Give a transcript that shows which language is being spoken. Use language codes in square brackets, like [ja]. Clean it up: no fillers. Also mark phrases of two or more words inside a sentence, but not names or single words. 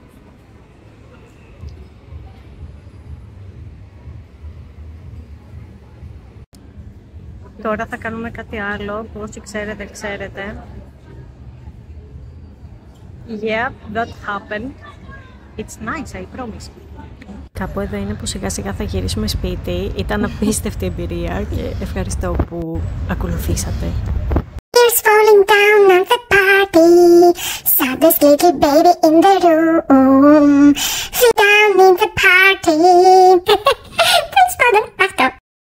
[el] Τώρα θα κάνουμε κάτι άλλο που όσοι ξέρετε. [en] Yeah, that happened. It's nice, I promise. [el] Κάπου εδώ είναι που σιγά σιγά θα γυρίσουμε σπίτι. Ήταν απίστευτη εμπειρία και ευχαριστώ που ακολουθήσατε. [en] Tears falling down at the party. Saddest little baby in the room. Fell down in the party. Thanks for the